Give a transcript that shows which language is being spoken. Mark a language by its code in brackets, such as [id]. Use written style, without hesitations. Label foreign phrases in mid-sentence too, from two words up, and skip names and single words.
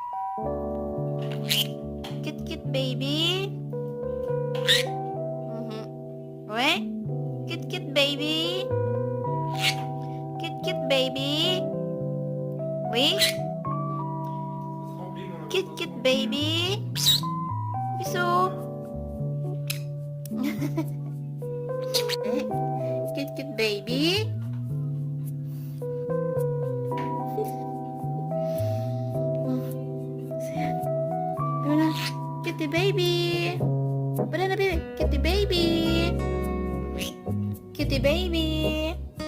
[en] Kit Kit baby. Wait. Kit Kit baby. Kit Kit baby. Wait. Kit Kit baby. Biso. Kit Kit baby. Banana. Kitty baby. Banana baby. Kitty baby. Kitty baby.